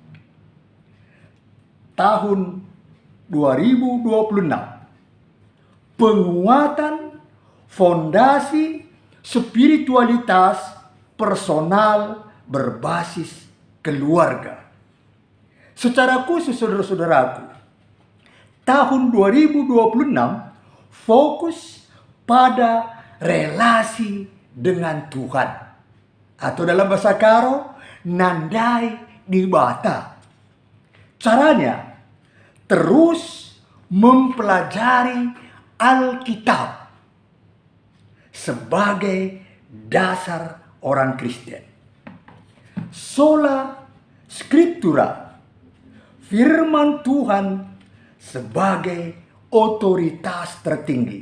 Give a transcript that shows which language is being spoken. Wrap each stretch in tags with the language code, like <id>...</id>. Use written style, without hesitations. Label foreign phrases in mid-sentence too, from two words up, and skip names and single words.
<id>Tahun 2026, penguatan fondasi spiritualitas personal berbasis keluarga. Secara khusus saudara-saudaraku, tahun 2026 fokus pada relasi dengan Tuhan, atau dalam bahasa Karo,</id> <btx>nandai di bata.</btx> <id>Caranya terus mempelajari Alkitab sebagai dasar orang Kristen.</id> <la>Sola Scriptura,</la> <id>firman Tuhan sebagai otoritas tertinggi.</id>